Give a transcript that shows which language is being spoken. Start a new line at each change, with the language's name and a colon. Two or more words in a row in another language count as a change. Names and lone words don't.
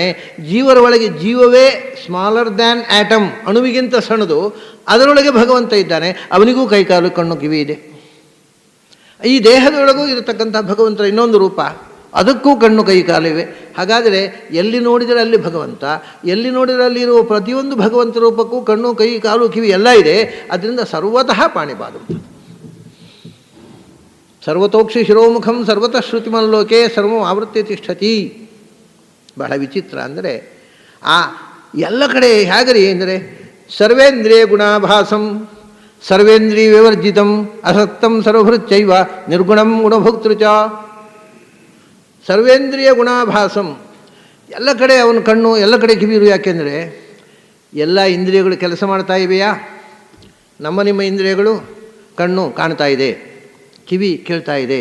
Kannada: ಜೀವರ ಒಳಗೆ ಜೀವವೇ
English: smaller than atom,
Kannada: ಅಣುವಿಗಿಂತ ಸಣ್ಣದು, ಅದರೊಳಗೆ ಭಗವಂತ ಇದ್ದಾನೆ. ಅವನಿಗೂ ಕೈಕಾಲು ಕಣ್ಣು ಕಿವಿ ಇದೆ. ಈ ದೇಹದೊಳಗೂ ಇರತಕ್ಕಂಥ ಭಗವಂತನ ಇನ್ನೊಂದು ರೂಪ, ಅದಕ್ಕೂ ಕಣ್ಣು ಕೈಕಾಲಿವೆ. ಹಾಗಾದರೆ ಎಲ್ಲಿ ನೋಡಿದರೆ ಅಲ್ಲಿ ಭಗವಂತ, ಎಲ್ಲಿ ನೋಡಿದರೆ ಅಲ್ಲಿ ಇರುವ ಪ್ರತಿಯೊಂದು ಭಗವಂತ ರೂಪಕ್ಕೂ ಕಣ್ಣು ಕೈ ಕಾಲು ಕಿವಿ ಎಲ್ಲ ಇದೆ. ಅದರಿಂದ
Sanskrit: ಸರ್ವತಃ ಪಾಣಿಪಾದಂ. ಸರ್ವತೋಕ್ಷಿ ಶಿರೋಮುಖಂ ಸರ್ವತಃ ಶ್ರುತಿಮಲ್ಲೋಕೆ ಸರ್ವಂ ಆವೃತ್ಯ ತಿಷ್ಠತಿ.
Kannada: ಬಹಳ ವಿಚಿತ್ರ. ಅಂದರೆ ಆ ಎಲ್ಲ ಕಡೆ ಹೇಗರಿ ಅಂದರೆ
Sanskrit: ಸರ್ವೇಂದ್ರಿಯ ಗುಣಾಭಾಸಂ ಸರ್ವೇಂದ್ರಿಯ ವಿವರ್ಜಿತಂ ಅಸಕ್ತಂ ಸರ್ವಭೃಚ್ಚೈವ ನಿರ್ಗುಣಂ ಗುಣಭೋಕ್ತೃಚ. ಸರ್ವೇಂದ್ರಿಯ ಗುಣಾಭಾಸಂ,
Kannada: ಎಲ್ಲ ಕಡೆ ಅವನ ಕಣ್ಣು, ಎಲ್ಲ ಕಡೆ ಕಿವಿರು. ಯಾಕೆಂದರೆ ಎಲ್ಲ ಇಂದ್ರಿಯಗಳು ಕೆಲಸ ಮಾಡ್ತಾ ಇವೆಯಾ? ನಿಮ್ಮ ಇಂದ್ರಿಯಗಳು, ಕಣ್ಣು ಕಾಣ್ತಾ ಇದೆ, ಕಿವಿ ಕೇಳ್ತಾ ಇದೆ.